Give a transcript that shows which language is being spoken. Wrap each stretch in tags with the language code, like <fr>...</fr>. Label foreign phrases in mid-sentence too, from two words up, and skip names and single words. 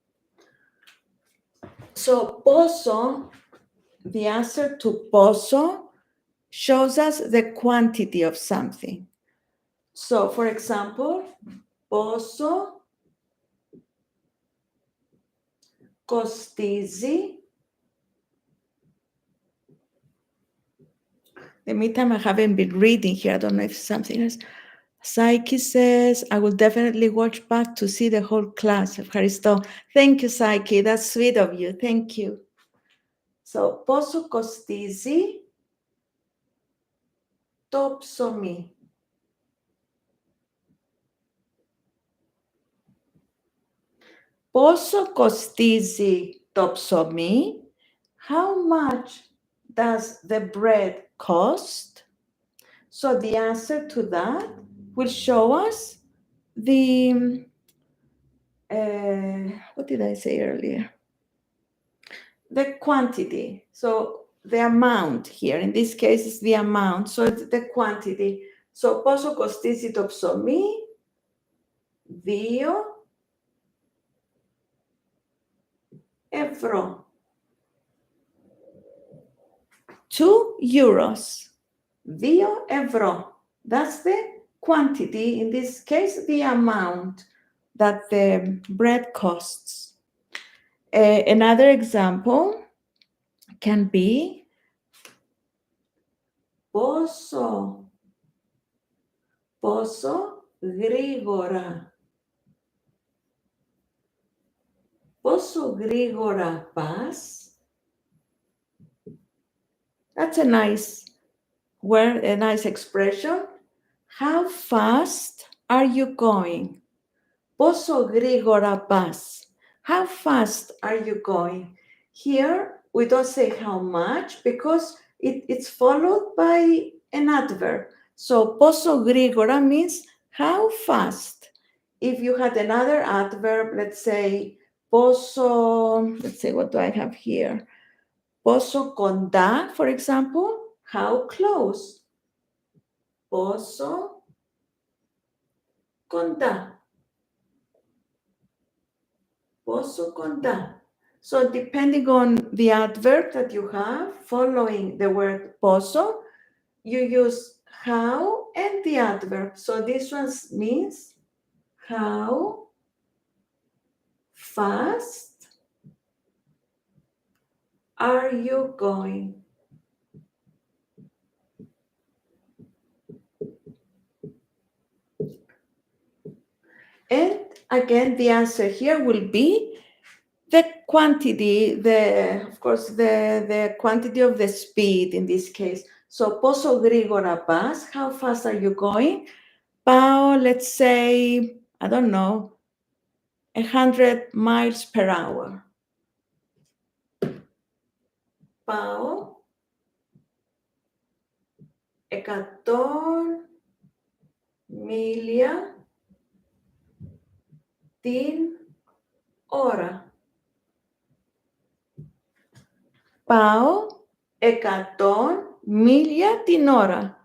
<en>So πόσο, the answer to πόσο shows us the quantity of something. So for example,</en> <el>πόσο κοστίζει.</el> <en>The meantime, I haven't been reading here. I don't know if something else. Psyche says, I will definitely watch back to see the whole class. Ευχαριστώ. Thank you, Psyche. That's sweet of you. Thank you. So,</en> <el>πόσο κοστίζει το ψωμί? Πόσο κοστίζει το ψωμί?</el> <en>How much does the bread cost? So the answer to that will show us the, what did I say earlier? The quantity. So the amount here, in this case, is the amount. So it's the quantity.</en> <el>So πόσο κοστίζει το ψωμί? 2 ευρώ.</el> <en>2 euros.</en> <el>2 ευρώ.</el> <en>That's the quantity, in this case, the amount that the bread costs. Another example can be</en> <el>πόσο γρήγορα. Πόσο γρήγορα πας?</el> <en>That's a nice word, a nice expression. How fast are you going?</en> <el>Πόσο γρήγορα πας?</el> <en>How fast are you going? Here, we don't say how much because it's followed by an adverb. So,</en> <el>πόσο γρήγορα</el> <en>means how fast. If you had another adverb, let's say, let's say, what do I have here?</en> <el>Πόσο κοντά,</el> <en>for example, how close.</en> <el>Πόσο κοντά. Πόσο κοντά.</el> <en>So depending on the adverb that you have following the word πόσο, you use how and the adverb. So this one means how fast are you going? And again, the answer here will be the quantity, of course, the quantity of the speed in this case. So,</en> <el>πόσο γρήγορα πας?</el> <en>How fast are you going? Πάω, let's say, I don't know, 100 miles per hour.</en> <el>Πάω 100 μίλια την ώρα. Πάω 100 μίλια την ώρα.</el>